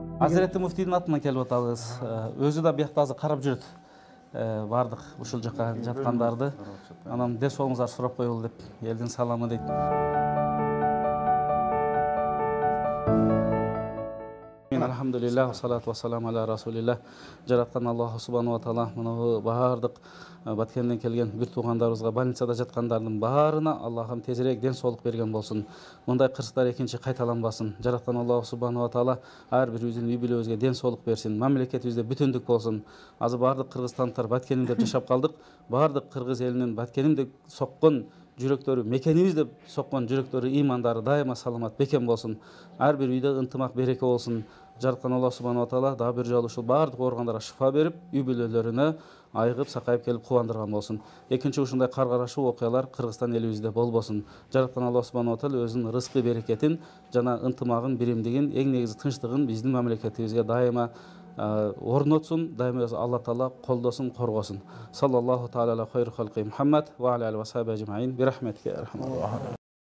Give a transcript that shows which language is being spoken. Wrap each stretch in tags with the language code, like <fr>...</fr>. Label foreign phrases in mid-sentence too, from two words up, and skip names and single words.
<ky>Hazreti Muftийдин атынан келип атабыз. Өзү да биякта азыр карап жүрөт. Бардык ушул жака жаткандарды. Анан ден соолуңуздар сурап коелу деп элдин саламы дейт.</ky> <ar>الحمد لله، الصلاة والسلام على رسول الله.</ar> <ky>Жараткан Аллах</ky> <ar>سبحانه وتعالى</ar> <ky>мына баардык Баткенден келген бир туугандарыбызга, больницада жаткандардын баарына Аллахым тезирээк ден соолук берген болсун. Мындай кырсыктар экинчи кайталанбасын. Жараткан Аллах</ky> <ar>سبحانه وتعالى</ar> <ky>ар бирибиздин үй бүлөбүзгө ден соолук берсин. Мамлекетибизде бүтүндүк болсун. Азыр баардык кыргызстандыктар Баткеним деп жашап калдык. Баардык кыргыз элинин Баткеним деп соккон жүрөктөрү, мекенибиз деп соккон жүрөктөрү, имандары дайыма саламат бекем болсун. Ар бир үйдө ынтымак береке болсун. Жараткан Аллах</ky> <ar>سبحانه وتعالى</ar> <ky>дагы бир жолу ушул баардык ооругандарга шифа берип, үй бүлөлөрүнө айыгып, сакайып келип кубандырган болсун. Экинчи ушундай каргарашуу окуялар Кыргызстан элибизде болбосун. Жараткан Аллах</ky> <ar>سبحانه وتعالى</ar> <ky>өзүнүн рызкы берекетин жана ынтымагын, биримдигин, эң негизи тынчтыгын биздин мамлекетибизге дайыма орнотсун, дайыма Алла таала колдосун, коргосун.</ky> <ar>صلى الله تعالى على خير خلقه محمد وعلى آله وصحبه أجمعين. برحمتك.</ar>